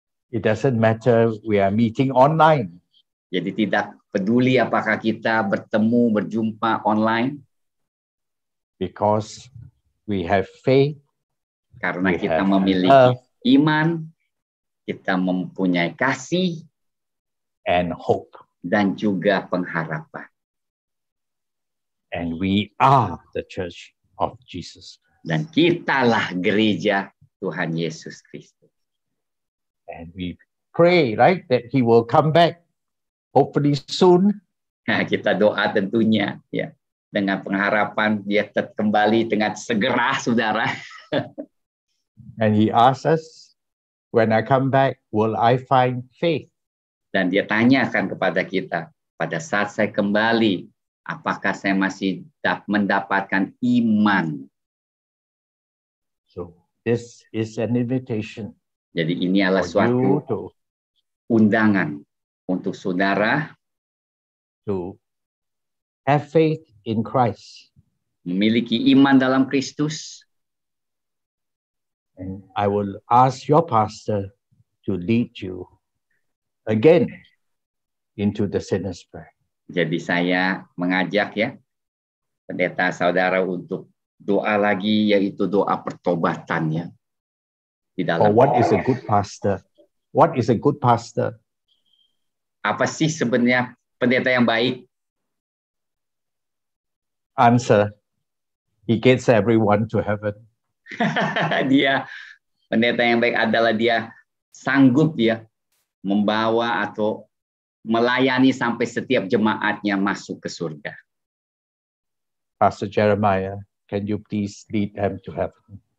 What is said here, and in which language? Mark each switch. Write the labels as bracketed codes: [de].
[en] It doesn't matter we are meeting online. [id] Jadi tidak peduli apakah kita bertemu, berjumpa online, [en] Because we have faith, [id] karena [en] we [id] kita memiliki [en] love, [id] iman, kita mempunyai kasih, [en] and hope. [id] dan juga pengharapan. [en] And we are the church of Jesus. [id] Dan kitalah gereja Tuhan Yesus Kristus. [en] And we pray, right, that he will come back, hopefully soon. [id] Nah, kita doa tentunya ya dengan pengharapan dia kembali dengan segera, saudara. [en] And he asks us, when I come back, will I find faith? [id] Dan dia tanyakan kepada kita, pada saat saya kembali, apakah saya masih mendapatkan iman? [en] So this is an invitation [id] Jadi ini adalah [en] for you [id] suatu undangan untuk saudara [en] to have faith in Christ. [id] memiliki iman dalam Kristus. [en] And I will ask your pastor to lead you again into the sinner's prayer. [id] Jadi saya mengajak ya pendeta saudara untuk doa lagi, yaitu doa pertobatannya di [en] Or [id] dalam. [en] what is a good pastor? What is a good pastor? [id] Apa sih sebenarnya pendeta yang baik? [en] Answer, he gets everyone to heaven. [id] Dia pendeta yang baik adalah dia sanggup ya membawa atau melayani sampai setiap jemaatnya masuk ke surga. [en] Pastor Jeremiah, can you please lead them to heaven?